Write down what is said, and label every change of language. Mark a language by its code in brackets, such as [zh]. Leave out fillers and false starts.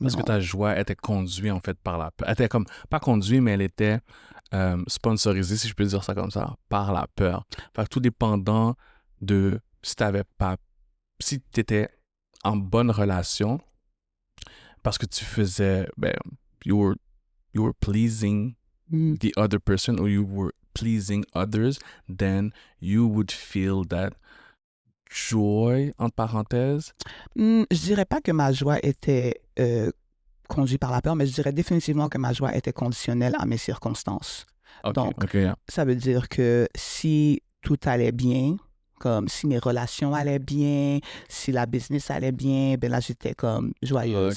[fr] Parce que ta joie était conduite, en fait, par la peur. Elle était comme, pas conduite, mais elle était sponsorisée, si je peux dire ça comme ça, par la peur. Fait que tout dépendant de si tu étais en bonne relation, parce que tu faisais, ben, [en] you were pleasing Mm. the other person or you were pleasing others, then you would feel that joy, [fr] entre parenthèses. Je dirais pas que ma joie était conduite par la peur, mais je dirais définitivement que ma joie était conditionnelle à mes circonstances. OK, Donc, [en] OK, yeah. [fr] ça veut dire que si tout allait bien, comme si mes relations allaient bien, si la business allait bien, ben là, j'étais comme joyeuse,